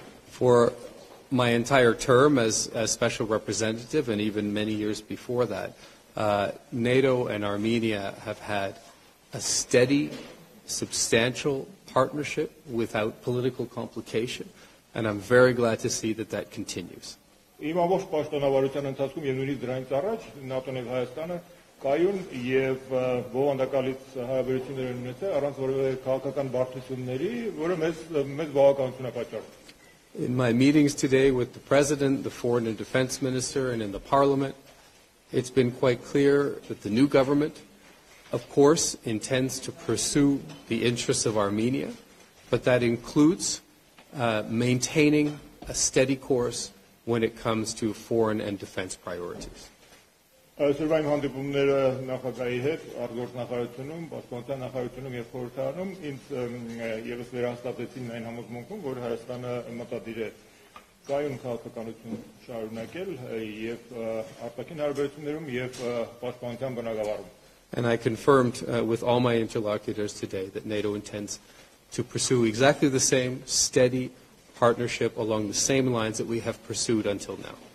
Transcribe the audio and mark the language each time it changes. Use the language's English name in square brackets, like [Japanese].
[English] For my entire term as special representative, and even many years before that, NATO and Armenia have had a steady, substantial partnership without political complication, and I'm very glad to see that that continues. [Armenian] Իմ ամբողջ պաշտոնավարության ընթացքում եւ նույնիսկ դրանից առաջ ՆԱՏՕ-ն եւ Հայաստանը կայուն եւ բովանդակալից հարաբերություններ են ունեցել առանց որևէ քաղաքական բարդությունների, որը մեծ բավականություն է պատճառում. [English] In my meetings today with the President, the Foreign and Defense Minister, and in the Parliament, it's been quite clear that the new government, of course, intends to pursue the interests of Armenia, but that includes maintaining a steady course when it comes to foreign and defense priorities. [Armenian] Այսօրվա հանդիպումները նախագահի հետ, արտգործնախարարությունում, պաշտպանության նախարարությունում եւ խորհրդարանում ինձ եւս վերահաստատեցին այն համոզմունքում, որ Հայաստանը մտադիր է կայուն քաղաքականություն շարունակել եւ արտաքին հարաբերություններում եւ պաշտպանության բնագավառում. [English] And I confirmed with all my interlocutors today that NATO intends to pursue exactly the same steady partnership along the same lines that we have pursued until now.